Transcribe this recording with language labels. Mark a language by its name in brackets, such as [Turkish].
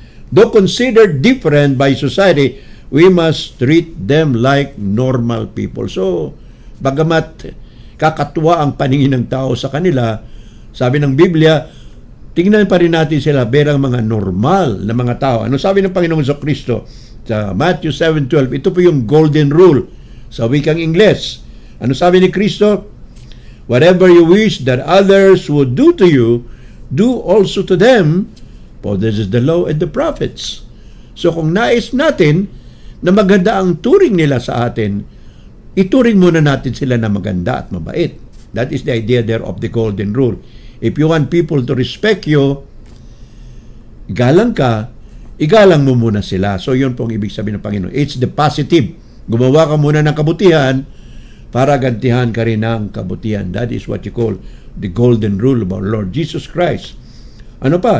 [English] Though considered different by society, we must treat them like normal people. [Filipino] So, bagamat kakatuwa ang paningin ng tao sa kanila, sabi ng Biblia, tingnan pa rin natin sila berang mga normal na mga tao. Ano sabi ng Panginoong Jesucristo sa Matthew 7:12? Ito po yung golden rule sa wikang Ingles. Ano sabi ni Kristo? [English] Whatever you wish that others would do to you, do also to them, for this is the law and the prophets. [Filipino] So kung nais natin na maganda ang turing nila sa atin, ituring muna natin sila na maganda at mabait. [English] That is the idea there of the golden rule. If you want people to respect you, [Filipino] igalang ka, igalang mo muna sila. So yun pong ibig sabihin ng Panginoon. [English] It's the positive. [Filipino] Gumawa ka muna ng kabutihan para gantihan ka rin ng kabutihan. [English] That is what you call the golden rule of our Lord Jesus Christ. [Filipino] Ano pa?